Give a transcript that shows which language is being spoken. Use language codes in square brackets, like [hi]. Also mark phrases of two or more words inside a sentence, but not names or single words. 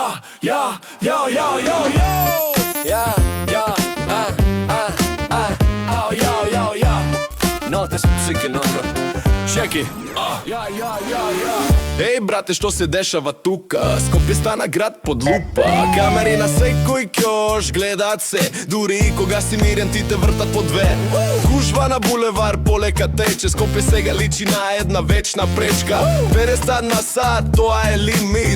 [sr] No, te sam psikin onda. Čeki. Ej brate, [mk] што се дешава тука? Скопје стана град под лупа. Камери на секој ќош гледаат се. Дури и кога си мирен ти те вртат по две. Гужва на булевар полека тече. Скопје сега личи на една вечна пречка. 50 на сат, тоа е лимит.